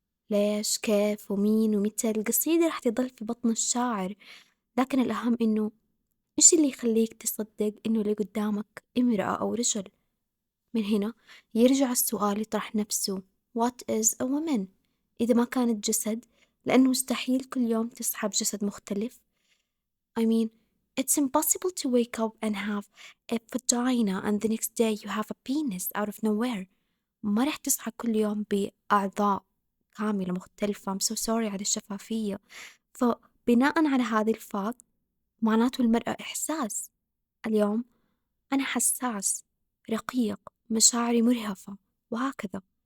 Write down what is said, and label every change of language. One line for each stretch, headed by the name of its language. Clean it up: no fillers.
Arabic: ليش، كيف، ومين، ومتى؟ القصيدة رح تضل في بطن الشاعر، لكن الأهم إنه إيش اللي يخليك تصدق إنه اللي قدامك امرأة أو رجل؟ من هنا يرجع السؤال يطرح نفسه:
English: What is a woman؟
Arabic: إذا ما كانت جسد، لأنه مستحيل كل يوم تصحى بجسد مختلف.
English: I mean, it's impossible to wake up and have a vagina and the next day you have a penis out of nowhere.
Arabic: ما رح تصحى كل يوم بأعضاء كاملة مختلفة.
English: I'm so sorry
Arabic: على الشفافية. فبناء على هذه الفاكت معناته المرأة إحساس. اليوم أنا حساس، رقيق، مشاعري مرهفة، وهكذا.